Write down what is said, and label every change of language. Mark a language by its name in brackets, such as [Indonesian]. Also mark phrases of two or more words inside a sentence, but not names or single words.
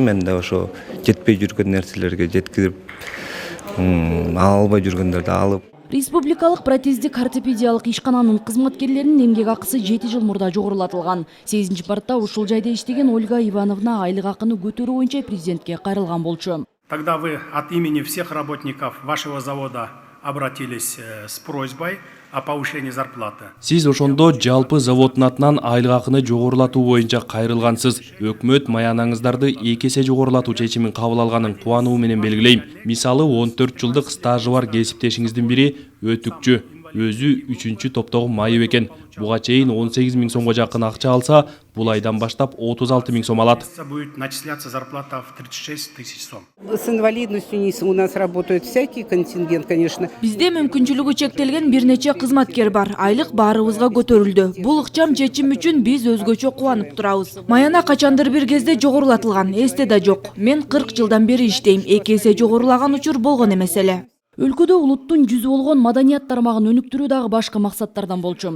[Kyrgyz] Мен да ошо жетпей жүргөн нерселерге жеткизип, ала албай жүргөндөрдү алып. Республикалык протездик ортопедиялык ишкананын кызматкерлеринин эмгек акысы 7 жыл мурда жогорулатылган. 8 мартта ушул жайда иштеген Ольга Ивановна айлык акыны көтөрүү боюнча президентке кайрылган болчу. [Russian] Тогда вы от имени всех работников вашего завода обратились с просьбой о повышении зарплаты. [Kyrgyz] Сиз ошондо жалпы заводдун атынан айлык акыны жогорулатуу боюнча кайрылгансыз. Өкмөт маянаңыздарды 2 эсе жогорулатуу чечимин кабыл алганын кубануу менен белгилейм. Мисалы 14 жылдык стажы бар кесиптешиңиздин бири өтүкчү, өзү 3-чү топтогу майып экен. Буга чейин 18 000 сомго жакын акча алса, бул айдан баштап 36 000 сом алат. [Russian] Будет начисляться зарплата в 36 000 сом. С инвалидностью у нас работает всякий контингент, конечно. [Kyrgyz] Бизде мүмкүнчүлүгү чектелген бир нече кызматкер бар. Айлык баарыбызга көтөрүлдү. Бул ыкчам чечим үчүн биз өзгөчө кубанып турабыз. Маяна качандыр бир кезде жогорулатылган, эсте да жок. Мен 40 жылдан бери иштейм. 2 эсе жогорулаган учур болгон эмес эле. Өлкөдө улуттун жүзү болгон маданият тармагын өнүктүрүү дагы башка максаттардан болчу.